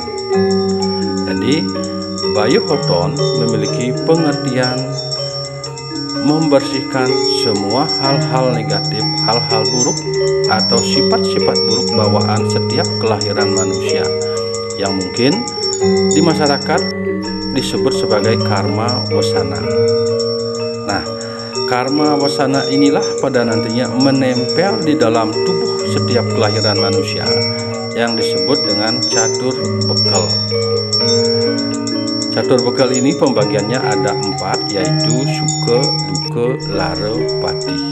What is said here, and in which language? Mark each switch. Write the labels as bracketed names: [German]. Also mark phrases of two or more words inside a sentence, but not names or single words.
[Indonesian] Jadi bayuh oton memiliki pengertian membersihkan semua hal-hal negatif, hal-hal buruk atau sifat-sifat buruk bawaan setiap kelahiran manusia yang mungkin di masyarakat disebut sebagai karma wasana. Nah, karma wasana inilah pada nantinya menempel di dalam tubuh setiap kelahiran manusia yang disebut dengan catur bekal. Catur bekal ini pembagiannya ada 4, yaitu suka, duka, lara, pati.